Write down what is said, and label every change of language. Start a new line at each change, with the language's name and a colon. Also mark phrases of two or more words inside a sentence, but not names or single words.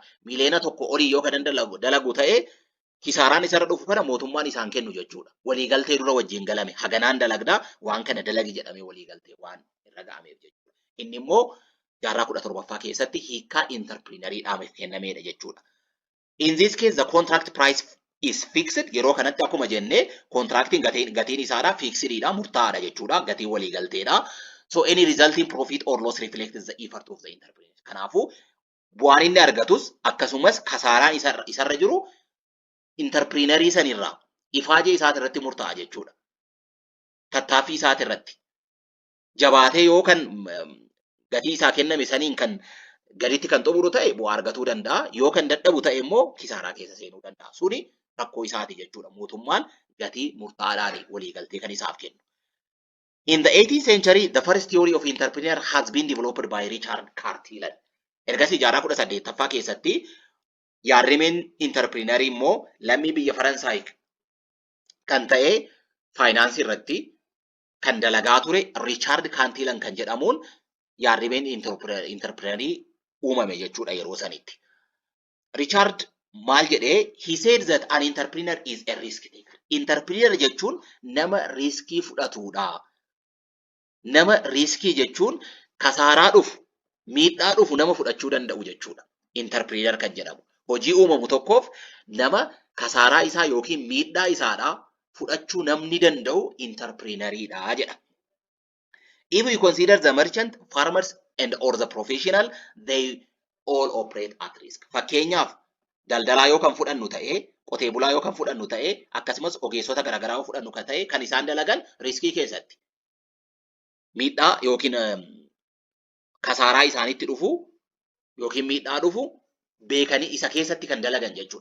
Oromo: Miliyoona tokko olii yoo kan dalagu ta'e kisaaraan isarra dhufu kana mootummaan isaan kennu jechuudha. Waliigaltee dura wajjin galame haganaan dalagdaa waan kana dalagi jedhamee waliigaltee waan irra ga'ameef jechuudha. Inni immoo jaarraa 17ffaa keessatti hiikkaa interpreneuridhaaf kennamedha jechuudha.
English: In this case the contract price is fixed.
Oromo: Yeroo kanatti akkuma jennee kontiraaktiin gatiin isaadha fixedidha murtaa'aadha jechuudha. Gatiin waliigalteedha.
English: So any resulting profit or loss reflects the effort of the entrepreneur.
Oromo: Kanaafuu bu'aan inni argatus akkasumas kasaaraan isarra jiru interprenerii sanirraa ifaajee isaati irratti murtaa'a jechuudha. Tattaaffii isaati irratti jabaatee yoo kan gatii isaa kenname saniin kan gaditti kan xumuru ta'e bu'aa argatuu danda'a. Yoo kan dadhabu ta'e immoo kisaaraa keessa seenuu danda'a. Suni rakkoo isaati jechuudha. Mootummaan gatii murtaa'aadhaan waliigaltee kan isaaf kennu.
English: In the 18th century, the first theory of entrepreneur has been developed by Richard Cartillon.
Oromo: Ergasii jaarraa 18ffaa keessatti yaadrimeen interprenerii immoo lammii biyya Faransaay kan ta'e faayinaansii irratti kan dalagaa ture Richard Cartillon kan jedhamuun yaadrimeen interprenerii uumame jechuudha yeroo sanitti. Richard maal jedhee?
English: He said that an entrepreneur is a risk taker.
Oromo: Entrepreneur jechuun nama riskii fudhatudha. Nama riskii jechuun kasaaraa dhufu, miidhaa dhufu nama fudhachuu danda'u jechuudha. Entrepreneur kan jedhamu. Hojii uumamu tokkoof nama kasaaraa isaa yookiin miidhaa isaadhaa fudhachuu namni danda'u entrepreneuridha jedha.
English: If we consider the merchant, farmers and or the professional, they all operate at risk.
Oromo: Fakkeenyaaf daldalaa yoo kan fudhannu ta'e, qotee bulaa yoo kan fudhannu ta'e, akkasumas ogeessota garaagaraa yoo fudhannu kan ta'e kan isaan dalagan riskii keessatti. Miidhaa yookiin kasaaraa isaanitti dhufu yookiin miidhaa dhufu beekanii isa keessatti kan dalagan jechuudha.